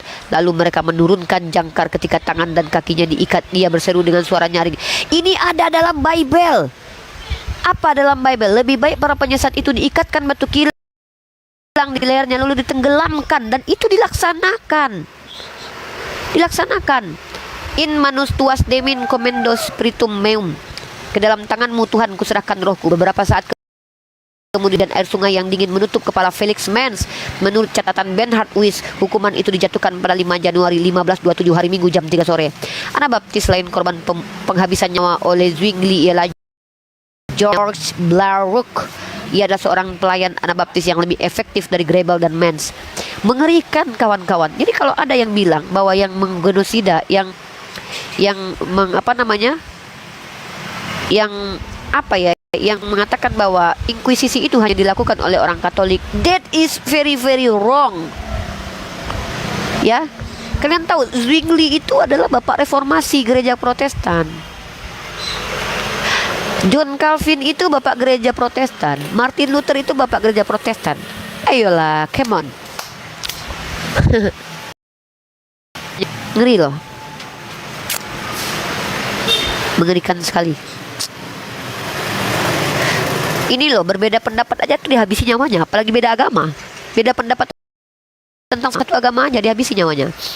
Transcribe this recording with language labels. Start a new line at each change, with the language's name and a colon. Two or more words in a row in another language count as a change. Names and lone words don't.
Indonesian: Lalu mereka menurunkan jangkar ketika tangan dan kakinya diikat. Ia berseru dengan suara nyaring, "Ini ada dalam Bible." Apa dalam Bible? Lebih baik para penyesat itu diikatkan batu kilang di lehernya lalu ditenggelamkan, dan itu dilaksanakan.
Latin: In manus tuas demin comendos spiritum meum.
Indonesian: Ke dalam tanganmu Tuhan kuserahkan rohku. Beberapa saat kemudian air sungai yang dingin menutup kepala Felix Mans. Menurut catatan Bernhard Weiss, hukuman itu dijatuhkan pada 5 Januari 1527 hari Minggu jam 3 sore. Anak baptis lain korban penghabisan nyawa oleh Zwingli ialah George Blarook. Ia adalah seorang pelayan Anabaptis yang lebih efektif dari Grebel dan Mans. Mengerikan kawan-kawan. Jadi kalau ada yang bilang bahwa yang menggenosida, yang mengatakan bahwa inkuisisi itu hanya dilakukan oleh orang Katolik,
English: that is very very wrong.
Indonesian: Ya, Kalian tahu Zwingli itu adalah bapak reformasi gereja Protestan. John Calvin itu bapak gereja Protestan. Martin Luther itu bapak gereja Protestan. Ayolah,
English: come on.
Indonesian: Ngeri loh. Mengerikan sekali. Ini loh, berbeda pendapat aja tuh dihabisi nyawanya, apalagi beda agama. Beda pendapat tentang satu agama aja dihabisi nyawanya.